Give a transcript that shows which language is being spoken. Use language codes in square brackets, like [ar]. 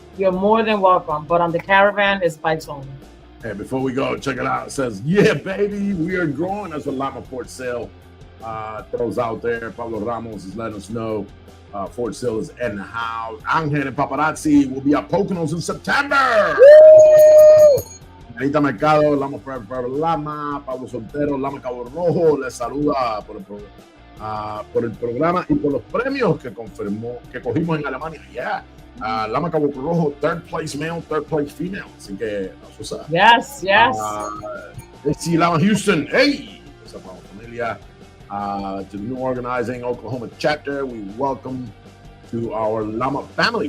[en] You're more than welcome. But on the caravan, it's bikes only. Hey, before we go, check it out. It says, yeah, baby, we are growing. That's what Lama Fort Sale throws out there. Pablo Ramos is letting us know Fort Sale is in the house. Angel and Paparazzi will be at Poconos in September. [es] Anita Mercado, Lama Forever Lama, Pablo Soltero, Lama Cabo Rojo, les saluda por el programa y por los premios que cogimos en Alemania. [en] Yeah. Lama Cabo Rojo, third place male, third place female. [es] Así que, [en] that's what's up. Yes. Sí, Lama Houston. Hey, what's up, familia? To the new organizing Oklahoma chapter, we welcome to our Lama family.